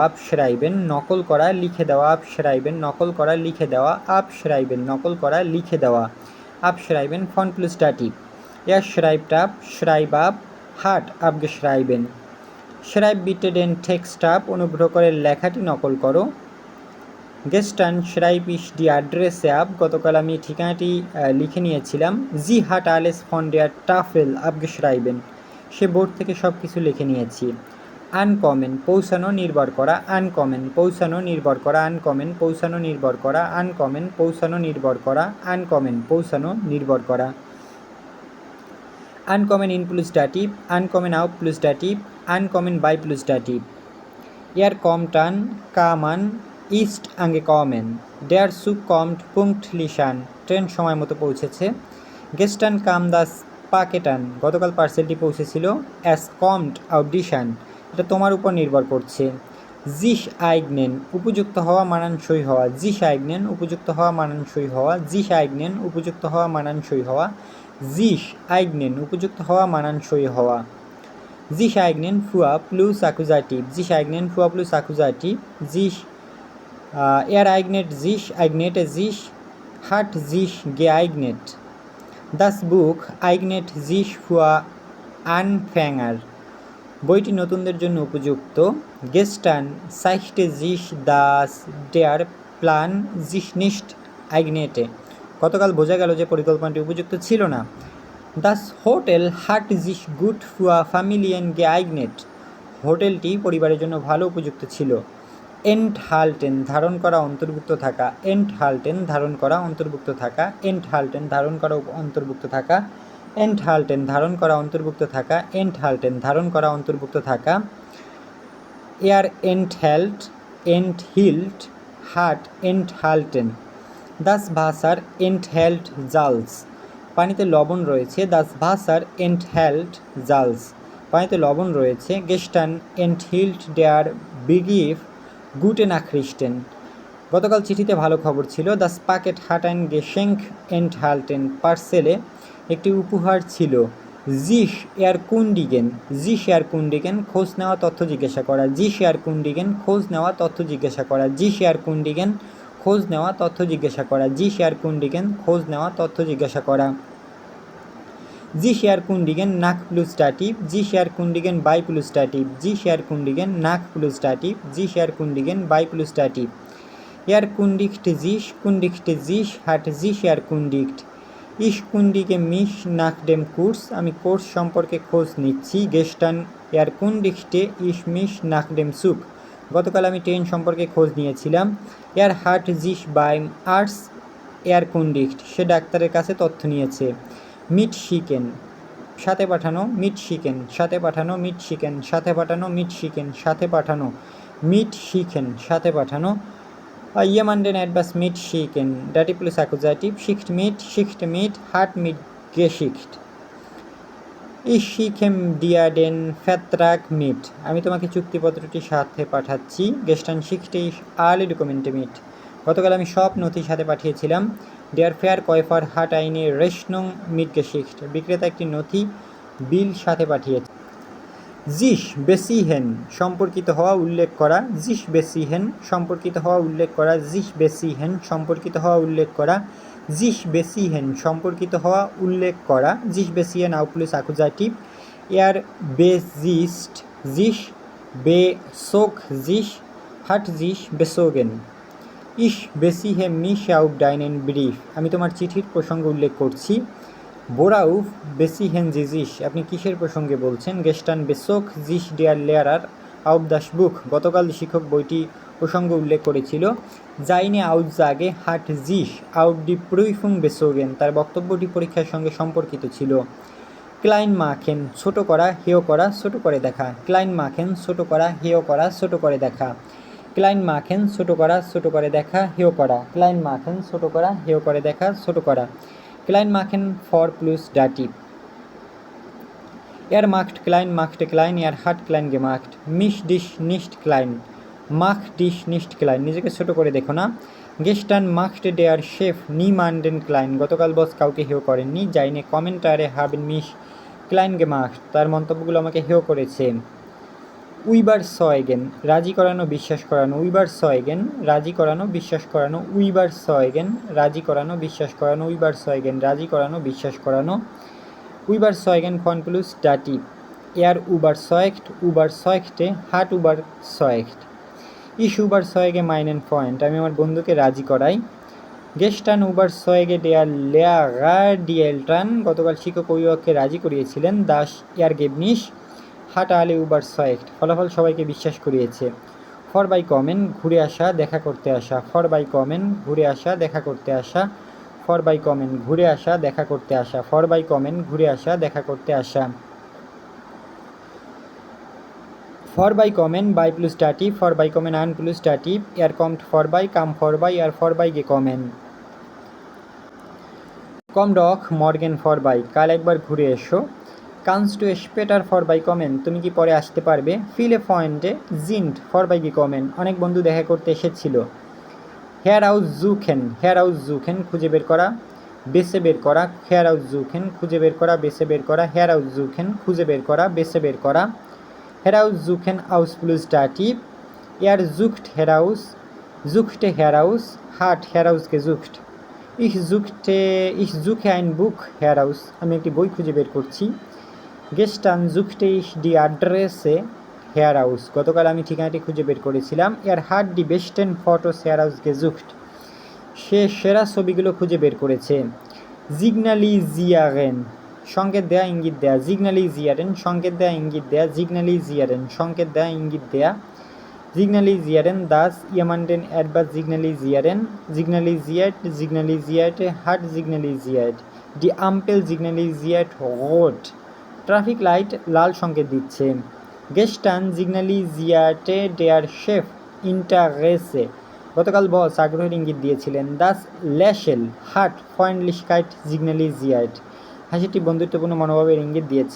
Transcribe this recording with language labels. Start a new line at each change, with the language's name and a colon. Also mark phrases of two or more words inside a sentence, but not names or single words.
Bangla: আপ শ্রাইবেন নকল করা লিখে দেওয়া। আপ শ্রাইবেন নকল করা লিখে দেওয়া। আপ শ্রাইবেন নকল করা লিখে দেওয়া।
German: abschreiben von plus Dativ. er schreibt ab, schrieb ab, hat abgeschrieben. schreib bitte den Text ab,
Bangla: অনুগ্রহ করে লেখাটি নকল করো।
German: গেস্টান schreibe ich die Adresse ab,
Bangla: গতকাল আমি ঠিকানাটি লিখে নিয়েছিলাম।
German: Sie hat alles von der Tafel abgeschrieben,
Bangla: সে বোর্ড থেকে সব কিছু লিখে নিয়েছি। আনকমেন পৌঁছানো নির্ভর করা, আনকমেন পৌঁছানো নির্ভর করা, আনকমেন পৌঁছানো নির্ভর করা, আনকমেন পৌঁছানো নির্ভর করা, আনকমেন পৌঁছানো নির্ভর করা।
German: ankommen in plus Dativ, ankommen auf plus Dativ, ankommen bei plus Dativ. Er kommt an, kam an, ist angekommen, der Zug kommt pünktlich an,
Bangla: ট্রেন সময় মতো পৌঁছেছে।
German: gestern kam das Paket an,
Bangla: গতকাল পার্সেলটি পৌঁছেছিল।
German: es kommt audition,
Bangla: এটা তোমার উপর নির্ভর করছে।
German: sich eignen
Bangla: উপযুক্ত হওয়া মানানসই হওয়া,
German: sich eignen
Bangla: উপযুক্ত হওয়া মানানসই হওয়া,
German: sich eignen
Bangla: উপযুক্ত হওয়া মানানসই হওয়া,
German: sich eignen
Bangla: উপযুক্ত হওয়া মানানসই হওয়া।
German: sich eignen für plus Akkusativ, sich eignen für plus Akkusativ, sich er eignet sich, eignete sich, hat sich geeignet. Das Buch eignet sich für Anfänger,
Bangla: বইটি নতুনদের জন্য উপযুক্ত।
German: gestern zeigte sich, dass der Plan sich nicht eignete,
Bangla: গতকাল বোঝা গেল যে পরিকল্পনাটি উপযুক্ত ছিল না।
German: Das Hotel hat sich gut für Familien geeignet,
Bangla: হোটেলটি পরিবারের জন্য ভালো উপযুক্ত ছিল। enthalten ধারণ করা অন্তর্ভুক্ত থাকা, enthalten ধারণ করা অন্তর্ভুক্ত থাকা, enthalten ধারণ করা অন্তর্ভুক্ত থাকা, enthalten ধারণ করা অন্তর্ভুক্ত থাকা, enthalten ধারণ করা অন্তর্ভুক্ত থাকা।
German: er enthält, enthielt, hat enthalten। das Wasser enthält Salz,
Bangla: পানিতে লবণ রয়েছে।
German: das Wasser enthält Salz,
Bangla: পানিতে লবণ রয়েছে।
German: gestern enthielt der Brief gute Nachrichten,
Bangla: গতকাল চিঠিতে ভালো খবর ছিল।
German: das Paket hat ein Geschenk enthalten,
Bangla: পার্সেলে একটি উপহার ছিল।
German: sich erkundigen, sich erkundigen
Bangla: খোঁজ নেওয়া তথ্য জিজ্ঞাসা করা,
German: sich erkundigen
Bangla: খোঁজ নেওয়া তথ্য জিজ্ঞাসা করা,
German: sich erkundigen
Bangla: খোঁজ নেওয়া তথ্য জিজ্ঞাসা করা,
German: sich erkundigen
Bangla: খোঁজ নেওয়া তথ্য জিজ্ঞাসা করা।
German: sich erkundigen nach plus Dativ, sich erkundigen bei plus Dativ, sich erkundigen nach plus Dativ, sich erkundigen bei plus Dativ। erkundigte sich, hat sich erkundigt। ich kundige mich nach dem Kurs,
Bangla: আমি কোর্স সম্পর্কে খোঁজ নিচ্ছি।
German: gestern erkundigte ich mich nach dem Zug,
Bangla: গতকাল আমি ট্রেন সম্পর্কে খোঁজ নিয়েছিলাম।
German: er hat sich beim Arzt erkundigt,
Bangla: সে ডাক্তারের কাছে তথ্য নিয়েছে। mitschicken সাথে পাঠানো, mitschicken সাথে পাঠানো, mitschicken সাথে পাঠানো, mitschicken সাথে পাঠানো, mitschicken সাথে পাঠানো।
German: jemanden etwas mitschicken, Dativ plus Akkusativ, schickt mit, hat mitgeschickt। ich schicke dir den Vertrag mit,
Bangla: আমি তোমাকে চুক্তিপত্রটি সাথে পাঠাচ্ছি।
German: gestern schickte ich alle Dokumente mit,
Bangla: গতকাল আমি সব নথি সাথে পাঠিয়েছিলাম।
German: der Verkäufer hat eine Rechnung mitgeschickt,
Bangla: বিক্রেতা একটি নথি বিল সাথে পাঠিয়েছে।
German: sich beziehen
Bangla: সম্পর্কিত হওয়া উল্লেখ করা,
German: sich beziehen
Bangla: সম্পর্কিত হওয়া উল্লেখ করা,
German: sich beziehen
Bangla: সম্পর্কিত হওয়া উল্লেখ করা,
German: sich beziehen
Bangla: সম্পর্কিত হওয়া উল্লেখ করা,
German: sich beziehen auch plus Akkusativ। er besitzt sich, bezog sich, hat sich bezogen। ich beziehe mich auf deinen Brief,
Bangla: আমি তোমার চিঠির প্রসঙ্গ উল্লেখ করছি।
German: worauf beziehen Sie sich,
Bangla: আপনি কিসের প্রসঙ্গে বলছেন।
German: gestern bezog sich der Lehrer auf das Buch,
Bangla: গতকাল শিক্ষক বইটি প্রসঙ্গ উল্লেখ করেছিল।
German: seine Aussage hat sich auf die Prüfung bezogen,
Bangla: তার বক্তব্যটি পরীক্ষার সঙ্গে সম্পর্কিত ছিল।
German: klein machen
Bangla: ছোট করা, হেয় করা, ছোট করে দেখা,
German: klein machen
Bangla: ছোট করা, হেয় করা, ছোট করে দেখা,
German: klein machen
Bangla: ছোট করা, ছোট করে দেখা, হেয় করা,
German: klein machen
Bangla: ছোট করা, হেয় করে দেখা, ছোট করা।
German: klein machen for plus Dativ। er macht klein, machte klein, er hat klein gemacht। mich dich nicht klein, mach dich nicht klein
Bangla: নিজেকে ছোট করে দেখো না।
German: gestern machte der Chef niemanden klein,
Bangla: গতকাল বস কাউকে হেয় করেননি।
German: seine Kommentare haben mich klein gemacht,
Bangla: তার মন্তব্যগুলো আমাকে হেয় করেছে। überzeugen রাজি করানো, বিশ্বাস করানো, überzeugen রাজি করানো, বিশ্বাস করানো, überzeugen রাজি করানো, বিশ্বাস করানো, überzeugen রাজি করানো, বিশ্বাস করানো।
German: überzeugen von plus Dativ, er überzeugt, überzeugte, hat überzeugt। Ich überzeuge meinen Freund, আমি আমার বন্ধুকে রাজি করাই। Gestern überzeuge der Lehrer die Eltern,
Bangla: গতকাল শিক্ষক অভিভাবককে রাজি করিয়েছিলেন।
German: Das Ergebnis hat alle überzeugt,
Bangla: ফলাফল সবাইকে বিশ্বাস করিয়েছে। Vorbeikommen, ঘুরে আসা, দেখা করতে আসা। Vorbeikommen, ঘুরে আসা, দেখা করতে আসা। Vorbeikommen, ঘুরে আসা, দেখা করতে আসা। Vorbeikommen, ঘুরে আসা, দেখা করতে আসা।
German: Vorbeikommen, bei plus Dativ, vorbeikommen an plus Dativ, kommt vorbei, kam vorbei, vorbeigekommen. Komm doch morgen vorbei,
Bangla: কাল একবার ঘুরে এসো।
German: Kannst du später vorbeikommen,
Bangla: তুমি কি পরে আসতে পারবে?
German: Viele Freunde sind vorbeigekommen,
Bangla: অনেক বন্ধু দেখা করতে এসেছিল। Heraussuchen, heraussuchen, খুঁজে বের করা, বেছে বের করা। Heraussuchen, খুঁজে বের করা, বেছে বের করা। Heraussuchen, খুঁজে বের করা, বেছে বের করা।
German: Heraussuchen aus plus Dativ, sucht heraus, suchte heraus, hat herausgesucht. Ich suche ein Buch heraus,
Bangla: আমি একটি বই খুঁজে বের করছি।
German: Gestern suchte ich die Adresse heraus,
Bangla: গতকাল আমি ঠিকানাটি খুঁজে বের করেছিলাম।
German: hat die besten Fotos herausgesucht,
Bangla: সে সেরা ছবিগুলো খুঁজে বের করেছে। Signalisieren, সংকেত দেয়া, ইঙ্গিত দেয়া। Signalisieren, সংকেত দেয়া, ইঙ্গিত দেয়া। Signalisieren, সংকেত দেয়া, ইঙ্গিত দেয়া।
German: Signalisieren, das jemanden etwas signalisieren. Signalisiert, signalisierte, hat signalisiert. Die Ampel signalisiert rot.
Bangla: ট্রাফিক লাইট লাল সংকেত দিচ্ছে।
German: Gestern signalisierte der Chef Interesse,
Bangla: গতকাল বস আগ্রহের ইঙ্গিত দিয়েছিলেন।
German: Das Lächeln hat Freundlichkeit signalisiert,
Bangla: হাসিটি বন্ধুত্বপূর্ণ মনোভাবের ইঙ্গিত দিয়েছে।